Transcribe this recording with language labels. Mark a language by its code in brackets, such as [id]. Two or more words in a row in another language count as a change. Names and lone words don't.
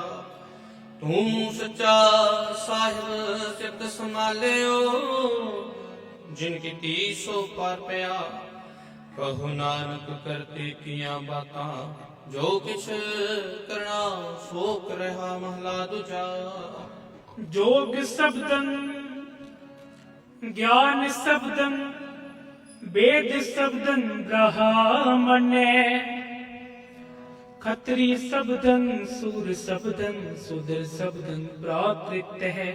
[pa] ਤੂੰ ਸੱਚਾ ਸਾਹਿਬ ਸਿਫਤ ਸੰਭਾਲਿਓ, ਜਿਨ ਕੀਤੀ ਸੋ ਪਾਰ ਪਿਆ। ਕਹੋ ਨਾਨਕ ਕਰਤੇ ਕੀਆਂ ਬਾਤਾਂ, ਜੋ ਕਿਛ ਕਰਨਾ ਸੋ ਕਰਹਾ। ਮਹਲਾ ਦੂਜਾ। [sa] जोग शब्दन ज्ञान शब्दन वेद शब्दन ब्राह्मणे। खत्री शब्दन सूर शब्दन सुदर शब्दन प्राकृत है।